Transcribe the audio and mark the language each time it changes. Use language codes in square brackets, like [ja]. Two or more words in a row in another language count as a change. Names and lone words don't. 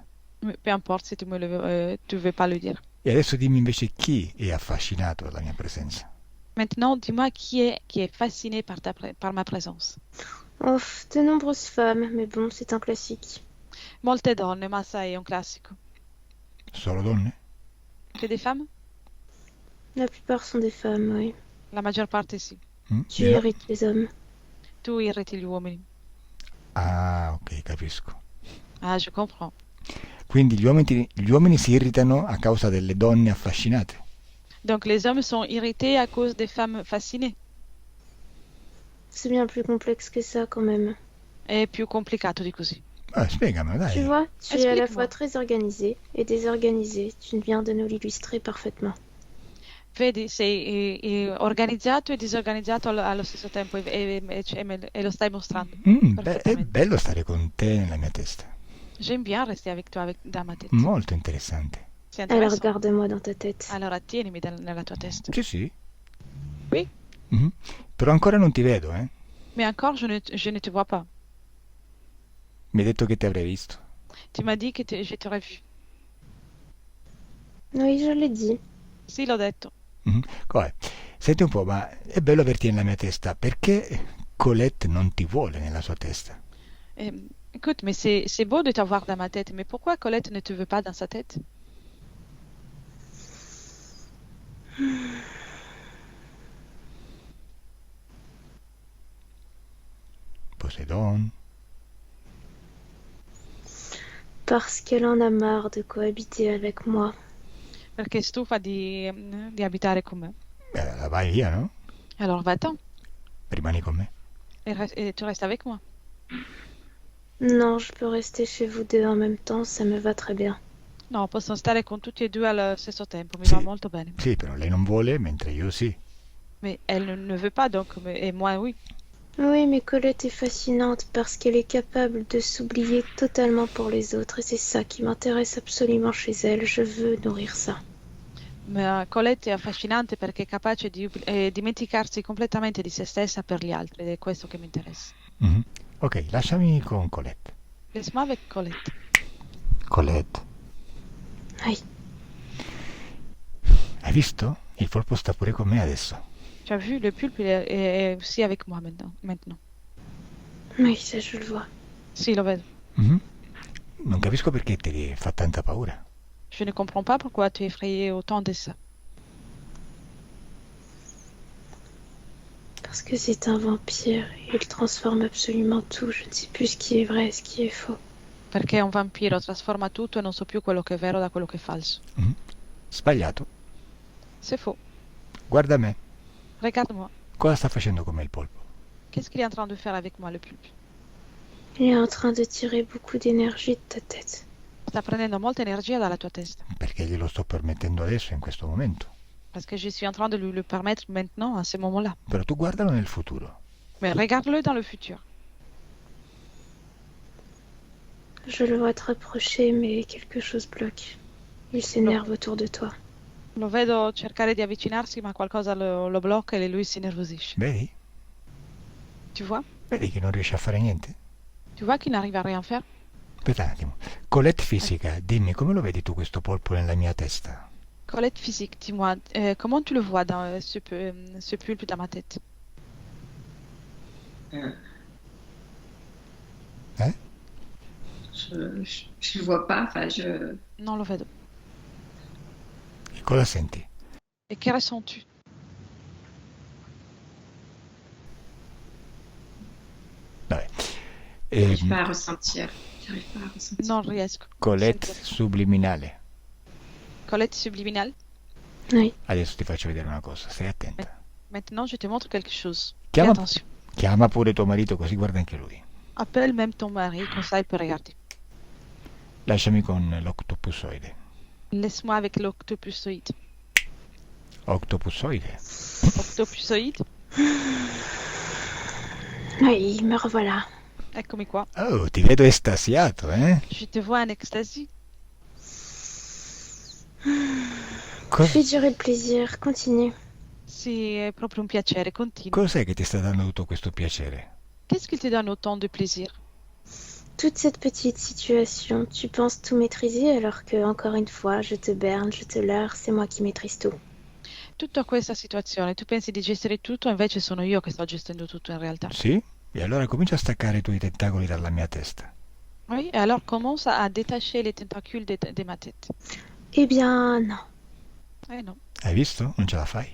[fr] Peu importe si tu veux pas le dire. [it] E adesso dimmi invece chi è affascinato dalla mia presenza. [fr] Maintenant, dis-moi qui est fasciné par ma présence. Oh, de nombreuses femmes, mais bon, c'est un classique. [it] Molte donne, ma sai, è un classico. Solo donne? [fr] Que des femmes? La plupart sont des femmes, oui. [it] La maggior parte sì. [fr] Tu irrites les hommes. [it] Tu irriti gli uomini. Ah, ok, capisco. [fr] Ah, je comprends. [it] Quindi gli uomini si irritano a causa delle donne affascinate. [fr] Donc les hommes sont irrités à cause des femmes fascinées. C'est bien plus complexe que ça quand même. [it] È più complicato di così. Spiegamelo, dai. [fr] Tu vois, tu es à la Explique-moi. fois très organisé et désorganisé. Tu viens de nous l'illustrer parfaitement. [it] Vedi, sei organizzato e disorganizzato allo stesso tempo e lo stai mostrando. È perfettamente. bello stare con te nella mia testa. [fr] J'aime bien rester avec toi dans ma tête. [it] Molto interessante. [fr] C'est Alors intéressant. garde-moi dans ta tête. [it] Allora tienimi nella tua testa. Sì, sì. [fr] Oui. Mhm. [it] Però ancora non ti vedo, eh? [fr] Mais encore, je ne te vois pas. [it] Mi hai detto che ti avrei visto. [fr] Tu m'as dit que je t'aurais vu. Oui, je l'ai dit. [it] Sì, l'ho detto. Mhm. Come? Senti un po', ma è bello averti nella mia testa. Perché Colette non ti vuole nella sua testa? [fr] Écoute, mais c'est beau de t'avoir dans ma tête, mais pourquoi Colette ne te veut pas dans sa tête? Poseidon. Parce qu'elle en a marre de cohabiter avec moi. [it] Perché è stufa di abitare con me. Vai via, no? [fr] Alors va-t'en [it] Rimani con me. [fr] et tu restes avec moi. Non, je peux rester chez vous deux en même temps, ça me va très bien. [it] No, possono stare con tutti e due allo stesso tempo, mi Sì. va molto bene. Sì, però lei non vuole, mentre io sì. [fr] Mais elle ne veut pas, donc, et moi, oui. Oui, mais Colette est fascinante parce qu'elle est capable de s'oublier totalement pour les autres et c'est ça qui m'intéresse absolument chez elle. Je veux nourrir ça. [it] Ma Colette è affascinante perché è capace di dimenticarsi completamente di se stessa per gli altri, ed è questo che mi interessa. Mhm. Ok, lasciami con Colette. [fr] Laisse-moi avec Colette. Colette, Oui, [it] hai visto? Il polpo sta pure con me adesso. [fr] Tu as vu, le pulpe est aussi avec moi maintenant. oui, ça je le vois. [it] Sì, lo vedo. Mhm. Non capisco perché ti fa tanta paura. [fr] Je ne comprends pas pourquoi tu es effrayé autant de ça. Parce que c'est un vampire et il transforme absolument tout. Je ne sais plus ce qui est vrai et ce qui est faux. [it] Perché un vampiro trasforma tutto e non so più quello che è vero da quello che è falso. Mhm. Sbagliato. [fr] C'est faux. [it] Guarda me. [fr] Regarde-moi. [it] Cosa sta facendo con me il polpo? [fr] Qu'est-ce qu'il est en train de faire avec moi, le pulpe? Il est en train de tirer beaucoup d'énergie de ta tête. [it] Sta prendendo molta energia dalla tua testa. Perché glielo sto permettendo adesso, in questo momento. [fr] Parce que je suis en train de lui le permettre maintenant, à ce moment-là. [it] Però tu guardalo nel futuro. [fr] Mais regarde-le dans le futur. Je le vois te rapprocher, mais quelque chose bloque. Il s'énerve autour de toi. [it] Lo vedo cercare di avvicinarsi, ma qualcosa lo blocca e lui si nervosisce. Vedi? [fr] Tu vois? [it] Vedi che non riesce a fare niente? [fr] Tu vois qu'il n'arrive à rien faire? [it] Aspetta un attimo. Colette fisica, dimmi come lo vedi tu questo polpo nella mia testa? [fr] Colette physique, dis-moi, comment tu le vois dans ce pulpe dans ma tête? Euh, Eh? je le vois pas. Enfin, [it] Non lo vedo. E cosa senti? [fr] Et que ressens-tu? [it] Vabbè. [fr] j'arrive pas à ressentir. J'arrive pas à ressentir. [it] Non riesco. Colette subliminale. [fr] Colette subliminale. Oui. [it] Adesso ti faccio vedere una cosa, stai attenta. [fr] Maintenant, je te montre quelque chose. Fais [it] Chiama, [fr] attention. [it] chiama pure tuo marito così guarda anche lui. [fr] Appelle même ton mari, comme ça il peut regarder. [it] Lasciami con l'octopusoide. [fr] Laisse-moi avec l'octopusoïde. [it] Octopusoide? [fr] Octopusoïde? Oui, me revoilà. [it] Eccomi qua. Oh, ti vedo estasiato, eh? [fr] Je te vois en extasie. Fais durer le plaisir, continue. [it] Sì, è proprio un piacere, continua. Cos'è che ti sta dando tutto questo piacere? [fr] Qu'est-ce qui te donne autant de plaisir? Toute cette petite situation, tu penses tout maîtriser alors que, encore une fois, je te berne, je te leurre, c'est moi qui maîtrise tout. [it] Tutta questa situazione, tu pensi di gestire tutto, invece sono io che sto gestendo tutto in realtà. Sì? E allora comincia a staccare i tuoi tentacoli dalla mia testa. [fr] Oui, et alors commence à détacher les tentacules de ma tête. Eh bien, non. Eh non, [it] Hai visto? Non ce la fai.